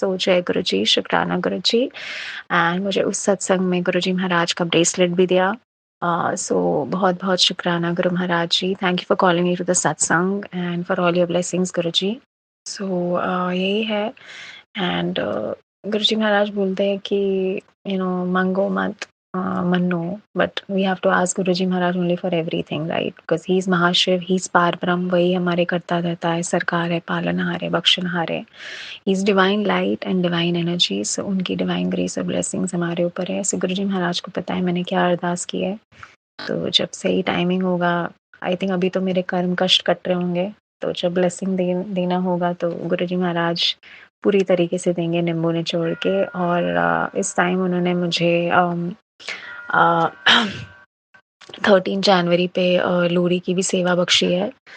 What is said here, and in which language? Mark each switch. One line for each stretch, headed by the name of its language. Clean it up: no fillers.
Hindi: सो जय गुरु जी, शुक्राना गुरु जी। एंड मुझे उस सत्संग में गुरु जी महाराज का ब्रेसलेट भी दिया। सो बहुत बहुत शुक्राना गुरु महाराज जी।
English: Thank you for calling me to the satsang and for all your blessings Guru ji.
Hindi: सो यही है। एंड गुरु जी महाराज बोलते हैं कि मांगो मत,
English: Manu, but we have to ask Guruji Maharaj only for everything, right? Because he is Mahashiv, he is Parbrahm,
Hindi: वही हमारे करता धरता है, सरकार है, पालनहार है, बख्शनहार है.
English: He is divine light and divine energy, so
Hindi: उनकी divine grace और blessings हमारे ऊपर है. So गुरुजी महाराज को पता है मैंने क्या अरदास की है, तो जब सही टाइमिंग होगा,
English: I think
Hindi: अभी तो मेरे कर्म कष्ट कट रहे होंगे, तो जब ब्लेसिंग देना होगा तो गुरुजी महाराज पूरी तरीके से देंगे नींबू निचोड़ के. और इस टाइम उन्होंने मुझे 13 जनवरी पे लोहड़ी की भी सेवा बख्शी है.